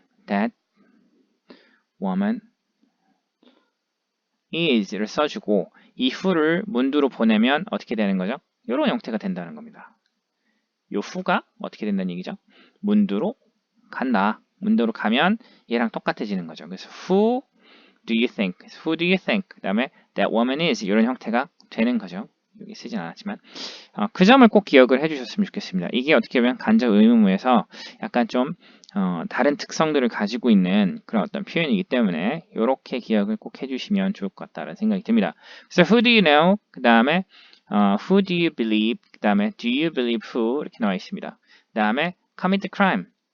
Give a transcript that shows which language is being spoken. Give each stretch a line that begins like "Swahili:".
English: that woman is
Korean: 를 써주고 이 who를 문두로 보내면 어떻게 되는 거죠? 이런 형태가 된다는 겁니다. 요 who가 어떻게 된다는 얘기죠? 문두로 간다. 문두로 가면 얘랑 똑같아지는 거죠.
English: 그래서 who do you think? Who do you think?
Korean: 그 다음에
English: that woman is
Korean: 이런 형태가 되는 거죠. 여기 쓰진 않았지만 그 점을 꼭 기억을 해주셨으면 좋겠습니다. 이게 어떻게 보면 간접 의문문에서 약간 좀 다른 특성들을 가지고 있는 그런 어떤 표현이기 때문에 이렇게 기억을 꼭 해주시면 좋을 것 같다는 생각이 듭니다. 그래서
English: who do you know?
Korean: 그 다음에
English: who do you believe?
Korean: 그 다음에
English: do you believe who?
Korean: 이렇게 나와 있습니다. 그 다음에
English: commit the crime.